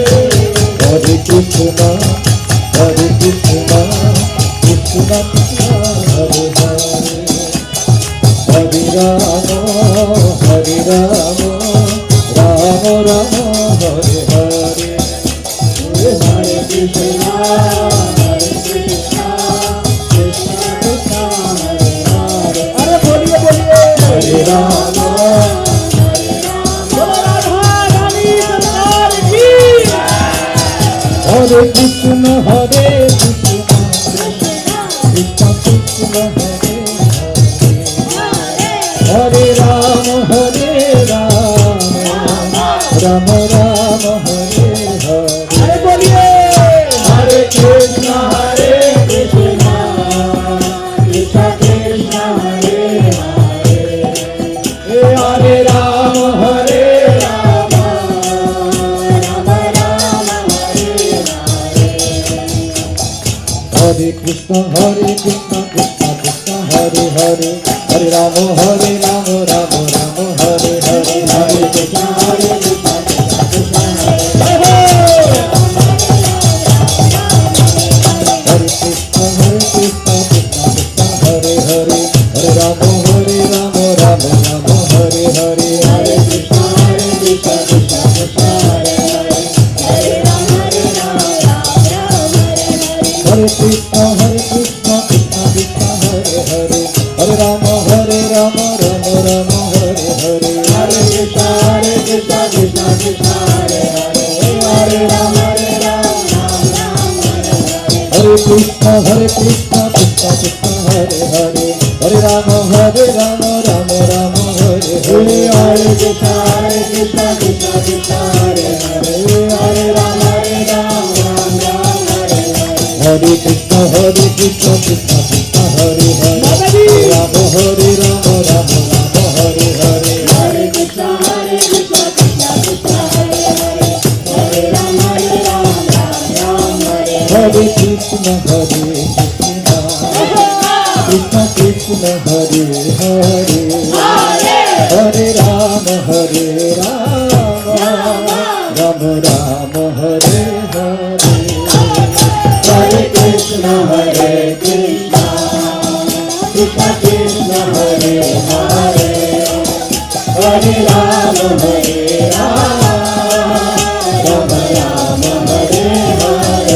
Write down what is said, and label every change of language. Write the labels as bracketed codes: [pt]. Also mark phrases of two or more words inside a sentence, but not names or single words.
[sa] हरे कृष्ण, हरे कृष्ण, कृष्ण कृष्ण, हरे हरे, हरे राम, हरे राम, राम राम, हरे हरे. हरे कृष्ण, हरे कृष्ण, कृष्ण कृष्ण, हरे हरे. [hi] अरे बोलिए बोलिए हरे रामा, हरे रामा, राधा रानी सरकार की. [sa] हरे कृष्ण, हरे कृष्ण, कृष्ण कृष्ण, हरे हरे, हरे राम, हरे राम, राम राम, हरे हरे. [hi] अरे बोलिए [sa] हरे कृष्णा कृष्णा कृष्णा हरे हरे, हरे राम राम राम हरे हरे. हरे कृष्ण, हरे कृष्ण, कृष्ण कृष्ण, हरे हरे, हरे राम, हरे राम, राम राम, हरे हरे. हरे कृष्णा कृष्णा कृष्णा हरे हरे कृष्ण, हरे कृष्ण, कृष्ण कृष्ण, हरे हरे, हरे राम, हरे राम, राम राम, हरे हरे. हरे कृष्णा कृष्णा कृष्णा हरे हरे, हरे राम राम राम हरे हरे. हरे कृष्ण, हरे कृष्ण, कृष्ण कृष्ण, हरे हरे, हरे राम, हरे राम, राम राम, हरे हरे. हरे कृष्णा कृष्णा कृष्णा हरे हरे, हरे राम राम राम हरे हरे. हरे कृष्ण, हरे कृष्ण, कृष्ण कृष्ण, हरे हरे, हरे राम, हरे राम, राम राम, हरे हरे. हरे कृष्णा कृष्णा कृष्णा हरे हरे, हरे राम राम राम हरे हरे. हरे कृष्ण, हरे कृष्ण, कृष्ण कृष्ण, हरे हरे, हरे राम, हरे राम, राम राम, हरे हरे. हरे कृष्णा कृष्णा कृष्णा हरे हरे, हरे राम राम हरे हरे. हरे कृष्ण, हरे कृष्ण, कृष्ण कृष्ण, हरे हरे, हरे राम, हरे राम, राम राम राम हरे हरे हरे कृष्ण कृष्ण कृष्ण हरे हरे हरे राम राम राम हरे हरे